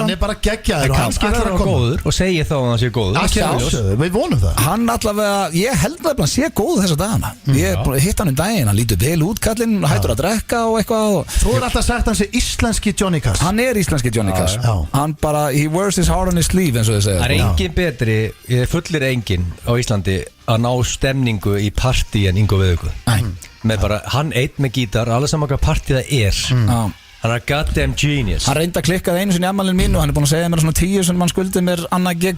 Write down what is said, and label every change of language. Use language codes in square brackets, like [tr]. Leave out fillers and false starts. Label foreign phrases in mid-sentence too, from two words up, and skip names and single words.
[is] Hann er bara geggjaður og kannski er hann góður og segir þá að hann sé góður. Við vonum það. Hann allavega, ég held að hann sé góð þessa dagana. Ég hitt hann daginn, hann lítur vel út kallinn, hættur að drekka og eitthvað. Svo er alltaf sagt hann sé íslenski Johnny Cash. Hann er íslenski Johnny Cash. Hann bara, [en] he wears his heart on his sleeve [is] eins og þið segja. Það er engin betri, fullir enginn á Íslandi að ná stemningu í partí en Ingo Viðugu. Með bara, hann einn með gítar, alveg saman hvað partí það er. Hann er [en] goddamn genius. [is] Hann reyndi að klikka einu sinni í afmælinu mínu og hann er búin að segja mér svona 10 sem hann skuldi mér annað gig.